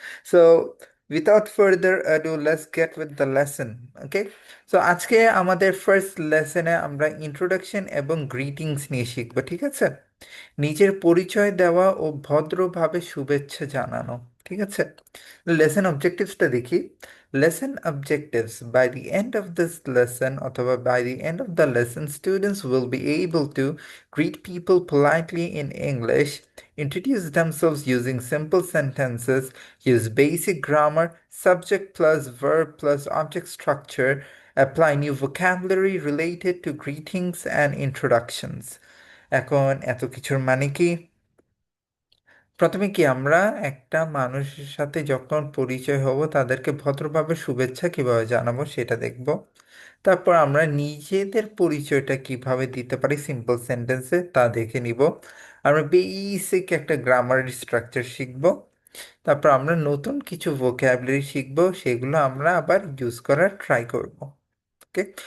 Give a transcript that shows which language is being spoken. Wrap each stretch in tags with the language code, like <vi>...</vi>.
<en>So without further ado let's get with the lesson. Okay.</en> <bn>So আজকে আমাদের first লেসনে আমরা introduction এবং greetings নিয়ে শিখবো, ঠিক আছে? নিজের পরিচয় দেওয়া ও ভদ্রভাবে শুভেচ্ছা জানানো, ঠিক আছে? লেসন অবজেক্টিভসটা দেখি।</bn> <en>Lesson objectives. By the end of this lesson, or by the end of the lesson, students will be able to greet people politely in English, introduce themselves using simple sentences, use basic grammar, subject plus verb plus object structure, apply new vocabulary related to greetings and introductions.</en> <bn>এখন এত কিছুর মানে কি? প্রথমে কি আমরা একটা মানুষের সাথে যখন পরিচয় হব তাদেরকে ভদ্রভাবে শুভেচ্ছা কিভাবে জানাবো সেটা দেখব। তারপর আমরা নিজেদের পরিচয়টা কিভাবে দিতে পারি সিম্পল সেন্টেন্সে তা দেখে নিব। আমরা বেসিক একটা গ্রামার স্ট্রাকচার শিখব। তারপর আমরা নতুন কিছু ভোকাবুলারি শিখব, সেগুলো আমরা আবার ইউজ করার ট্রাই করব। ওকে।</bn>